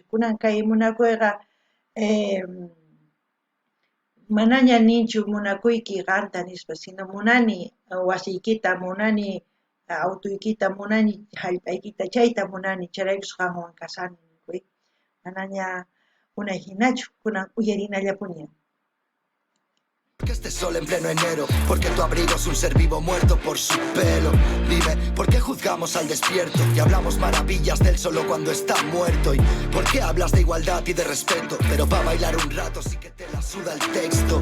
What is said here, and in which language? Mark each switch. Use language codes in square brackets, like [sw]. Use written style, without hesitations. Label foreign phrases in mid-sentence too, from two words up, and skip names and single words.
[qu] Kunan kay munakuyqa manaña ninchu munakuyki qanta nispa, sino munani wasiykita, munani autoykita munani, hallp'aykita chayta munani, chayraykus qanwan kasani ninkuyqa. Manaña unay hinachu, kunan uyarinallapuni. [es] Que este sol en pleno enero, porque tu abrigo es un ser vivo muerto por su pelo. Dime, ¿por qué juzgamos al despierto y hablamos maravillas del solo cuando está muerto? ¿Y por qué hablas de igualdad y de respeto, pero para bailar un rato sí que te la suda el texto?